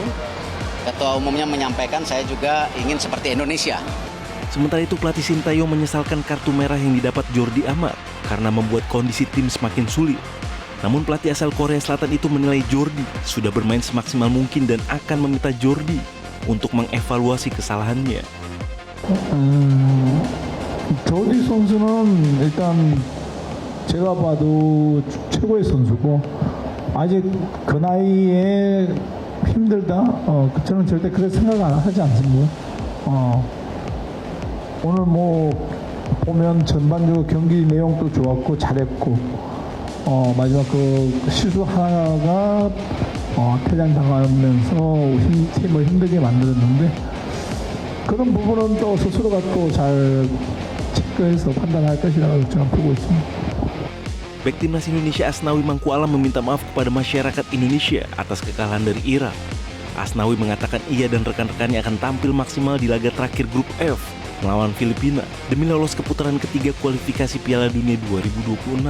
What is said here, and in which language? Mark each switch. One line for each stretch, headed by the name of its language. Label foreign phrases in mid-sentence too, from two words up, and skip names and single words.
Indonesian: Ketua umumnya menyampaikan saya juga ingin seperti Indonesia. Sementara itu pelatih Sintayong menyesalkan kartu merah yang didapat Jordi Amat karena membuat kondisi tim semakin sulit. Namun pelatih asal Korea Selatan itu menilai Jordi sudah bermain semaksimal mungkin dan akan meminta Jordi untuk mengevaluasi kesalahannya.
Korean: 조디 선수는 일단 제가 봐도 최고의 선수고 아직 그 나이에 힘들다. 저는 절대 그렇게 생각 하지 않습니다. 오늘 뭐 보면 전반적으로 경기 내용도 좋았고 잘했고 마지막 그 실수 하나가 퇴장당하면서 팀을 힘들게 만들었는데. 그런 부분은 또 스스로가 또 잘 체크해서 판단할 것이라고 저는 보고 있습니다.
Indonesian: Bek Timnas Indonesia Asnawi Mangku Alam meminta maaf kepada masyarakat Indonesia atas kekalahan dari Irak. Asnawi mengatakan ia dan rekan-rekannya akan tampil maksimal di laga terakhir Grup F melawan Filipina demi lolos ke putaran ketiga kualifikasi Piala Dunia 2026.